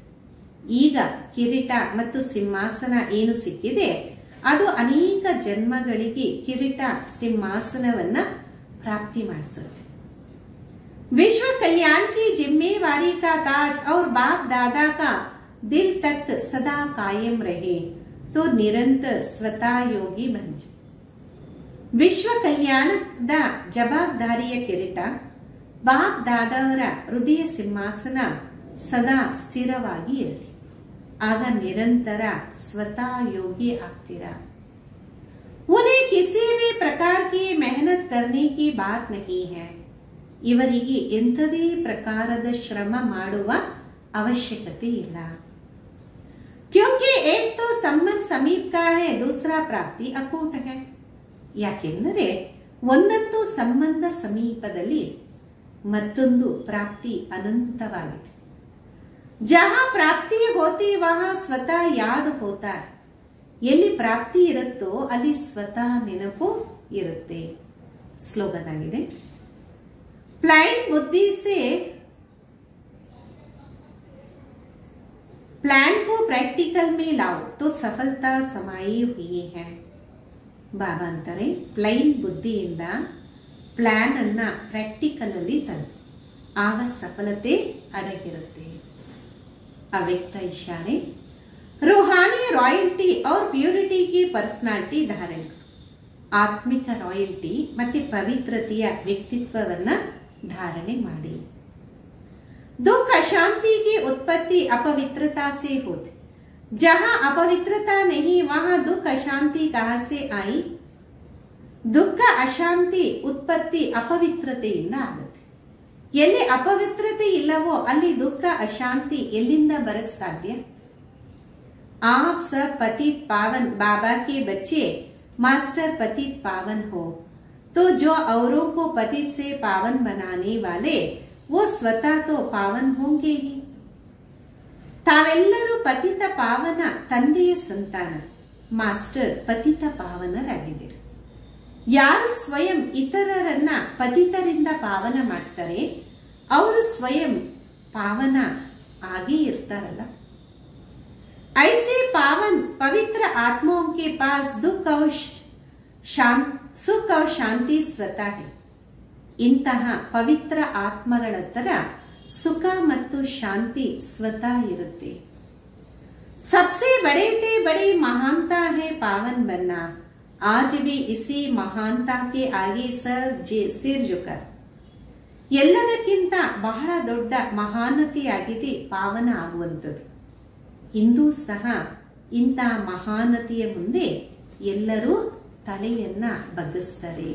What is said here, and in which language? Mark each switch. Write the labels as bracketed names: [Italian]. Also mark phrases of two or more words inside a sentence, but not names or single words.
[Kannada] ಈಗ ಕಿರೀಟ ಮತ್ತು ಸಿಂಹಾಸನ ಏನು ಸಿಕ್ಕಿದೆ ಅದು ಅನೇಕ ಜನ್ಮಗಳಿಗೆ ಕಿರೀಟ ಸಿಂಹಾಸನವನ್ನ ಪ್ರಾಪ್ತಿ ಮಾಡಿಸುತ್ತೆ. [Hindi] विश्व कल्याण की जिम्मेवारी का ताज और बाप दादा का दिल तख्त सदा कायम रहे तो निरंतर स्वतः योगी बन जाए. [Kannada] ವಿಶ್ವ ಕಲ್ಯಾಣದ ಜವಾಬ್ದಾರಿಯ ಕಿರೀಟ ಬಾಪ್ ದಾದಾವರ ಹೃದಯ ಸಿಂಹಾಸನ ಸದಾ ಸ್ಥಿರವಾಗಿ ಇರಲಿ. ಆಗ ನಿರಂತರ ಸ್ವತಃ ಯೋಗಿ ಆಗ್ತೀರಾ. [Hindi] उन्हें किसी भी प्रकार की मेहनत करने की बात नहीं है. [Kannada] ಇವರಿಗೆ ಎಂಥದೇ ಪ್ರಕಾರದ ಶ್ರಮ ಮಾಡುವ ಅವಶ್ಯಕತೆ ಇಲ್ಲ. [Hindi] क्योंकि एक तो संबंध समीप का है, दूसरा प्राप्ति अकूट है. [Kannada] ಯಾಕೆಂದರೆ ಒಂದಂತೂ ಸಂಬಂಧ ಸಮೀಪದಲ್ಲಿ ಮತ್ತೊಂದು ಪ್ರಾಪ್ತಿ ಅನಂತವಾಗಿದೆ. [Hindi] जहाँ प्राप्ति होती वहाँ स्वतः याद होता. [Kannada] ಎಲ್ಲಿ ಪ್ರಾಪ್ತಿ ಇರುತ್ತೋ ಅಲ್ಲಿ ಸ್ವತಃ ನೆನಪು ಇರುತ್ತೆ. ಸ್ಲೋಗನ್ ಆಗಿದೆ. [Hindi] प्लान बुद्धि से प्लान को प्रैक्टिकल में लाओ तो सफलता समाई हुई है. [Kannada] ಬಾಬಾ ಅಂತಾರೆ ಪ್ಲೈನ್ ಬುದ್ಧಿಯಿಂದ ಪ್ಲಾನ್ ಅನ್ನ ಪ್ರಾಕ್ಟಿಕಲ್ ಅಲ್ಲಿ ತಂದು ಆಗ ಸಫಲತೆ ಅಡಗಿರುತ್ತೆ. [Hindi] अव्यक्त इशारे रूहानी रॉयल्टी और प्यूरिटी की पर्सनालिटी धारण. [Kannada] ಆತ್ಮಿಕ ರಾಯಲ್ಟಿ ಮತ್ತೆ ಪವಿತ್ರತೆಯ ವ್ಯಕ್ತಿತ್ವವನ್ನ ಧಾರಣೆ ಮಾಡಿ. [Hindi] दुख अशांति की उत्पत्ति अपवित्रता से होती. जहां अपवित्रता नहीं वहां दुख अशांति कहां से आई. [Kannada] ದುಃಖ ಅಶಾಂತಿ ಉತ್ಪತ್ತಿ ಅಪವಿತ್ರತೆಯಿಂದ ಆಗುತ್ತೆ. ಎಲ್ಲಿ ಅಪವಿತ್ರತೆ ಇಲ್ಲವೋ ಅಲ್ಲಿ ದುಃಖ ಅಶಾಂತಿ ಎಲ್ಲಿಂದ ಬರಕ್ ಸಾಧ್ಯ. [Hindi] आप सब पतित पावन बाबा के बच्चे मास्टर पतित पावन हो तो जो औरों को पतित से पावन बनाने वाले वो स्वतः तो पावन होंगे ही. [Kannada] ತಾವೆಲ್ಲರೂ ಪತಿತ ಪಾವನ ತಂದೆಯ ಸಂತಾನ, ಮಾಸ್ಟರ್ ಪತಿತ ಪಾವನರಾಗಿದ್ದೀರಿ. ಯಾರು ಸ್ವಯಂ ಇತರರನ್ನ ಪತಿತರಿಂದ ಪಾವನ ಮಾಡ್ತಾರೆ ಅವರು ಸ್ವಯಂ ಪಾವನ ಆಗೇ ಇರ್ತಾರಲ್ಲ. [Hindi] ऐसे पावन पवित्र आत्माओं के पास दुख और सुख और शांति स्वतः है. [Kannada] ಇಂತಹ ಪವಿತ್ರ ಆತ್ಮಗಳ ಹತ್ರ ಸುಖ ಮತ್ತು ಶಾಂತಿ ಸ್ವತಃ ಇರುತ್ತೆ. [Hindi] सबसे बड़े से बड़े महानता है पावन बनना. आज भी इसी महानता के आगे सब सिर झुका. [Kannada] ಎಲ್ಲದಕ್ಕಿಂತ ಬಹಳ ದೊಡ್ಡ ಮಹಾನತೆಯಾಗಿದೆ ಪಾವನ ಆಗುವಂಥದ್ದು. ಇಂದು ಸಹ ಇಂಥ ಮಹಾನತೆಯ ಮುಂದೆ ಎಲ್ಲರೂ ತಲೆಯನ್ನ ಬಗ್ಗಿಸ್ತಾರೆ.